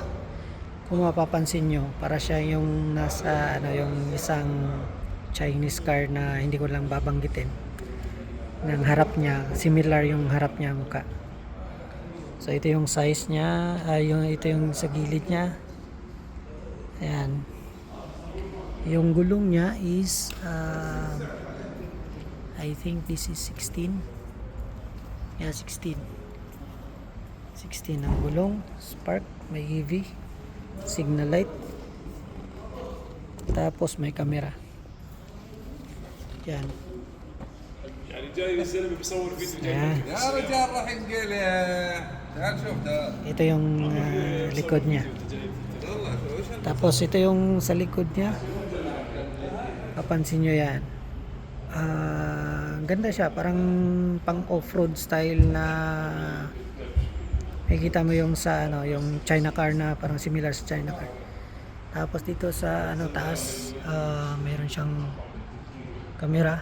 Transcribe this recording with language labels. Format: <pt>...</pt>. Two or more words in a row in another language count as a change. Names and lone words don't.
<tl>Kung mapapansin nyo, para siya yung nasa yung isang Chinese car na hindi ko lang babanggitin. Ng harap niya, similar yung harap niya mukha. So ito yung size niya, ito yung sa gilid niya. Ayan. Yung gulong niya is</tl> <en>I think this is 16.</en> <tl>Yeah, 16 ang gulong. Spark, may EV, signal light, tapos may camera. Yan.</tl> <ar>يعني جاي الزلمه بيصور فيديو</ar> <tl>Ayan.</tl> <ar>يا رجال راح نقول تعال شوف ده</ar> <tl>Ito yung likod niya.</tl> <ar>والله وش</ar> <tl>Tapos ito yung sa likod niya. Papansin nyo yan. Ganda siya. Parang pang</tl> <en>off-road style</en> <tl>na makikita mo yung sa yung</tl> <en>China car</en> <tl>na parang similar sa</tl> <en>China car.</en> <tl>Tapos dito sa taas, meron siyang camera.</tl>